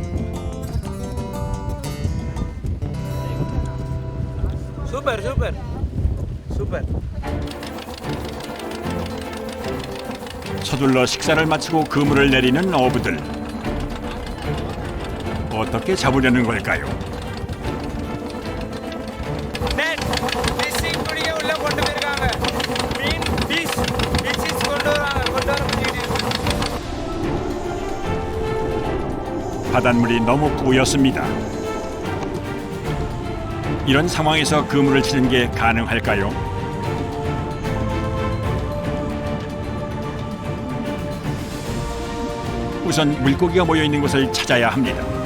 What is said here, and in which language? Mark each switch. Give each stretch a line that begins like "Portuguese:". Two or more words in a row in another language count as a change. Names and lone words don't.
Korean: Super. 서둘러 식사를 마치고 그물을 내리는 어부들. 어떻게 잡으려는 걸까요?
Tamil: Fishing குடியே உள்ள கொண்டு போயிருக்காங்க. மீன் fish கொண்டு வர
Korean: 바닷물이 너무 뿌였습니다. 이런 상황에서 그물을 치는 게 가능할까요? 우선 물고기가 모여 있는 곳을 찾아야 합니다.